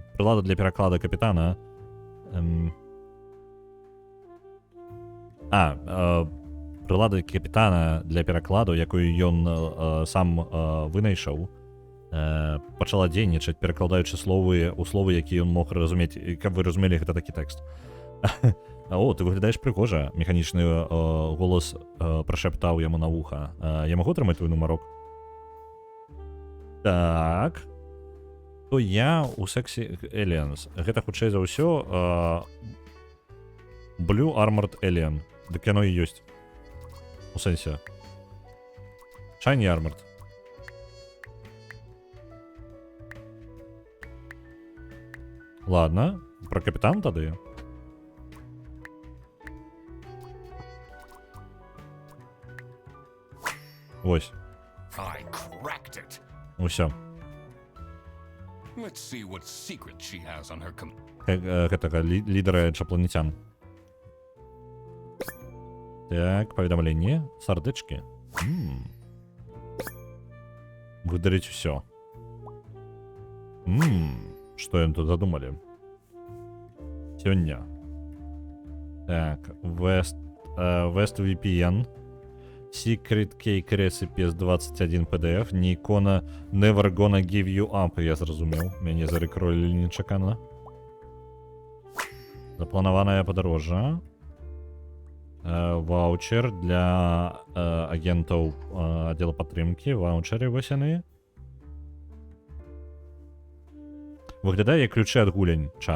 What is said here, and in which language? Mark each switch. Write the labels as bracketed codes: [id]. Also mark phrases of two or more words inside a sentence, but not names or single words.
[be] Прылада для пераклада капітана. Прылада капітана для перакладу, якую ён сам вынайшаў, пачала дзейнічаць, перакладаючы словы ў словы, якія ён мог разумець, каб вы разумелі, гэта такі тэкст. [uk] О, ти виглядаєш пригоже. Механічний голос прошептав йому на вуха. Я можу отримати твій номерок? Так. То я у Sexy Aliens. [be] Гэта хутчэй за ўсё Blue Armored Alien. Дык яно і ёсць. У сэнсе. Shiny Armored. [ru] Ладно. [be] Про капітан тады. Ось. [en] I cracked it. [be] Усё. [en] Let's see what secret she has on her [be] Гэтага лідера чапланецян. Так, паведамленне. Сардэчкі. Выдарыць усё. Што ён тут задумалі? Сёння. Так, West VPN. Secret Cake Recipes 21 PDF. Нікона Never Gonna Give You Up. Я зразумеў. Мяне зарекролілі нечакана. Запланаванае падарожжа. Ваучер для агентаў аддзела падтрымкі. Ваучеры вось яны. Выглядае як ключы ад гулянь, чат.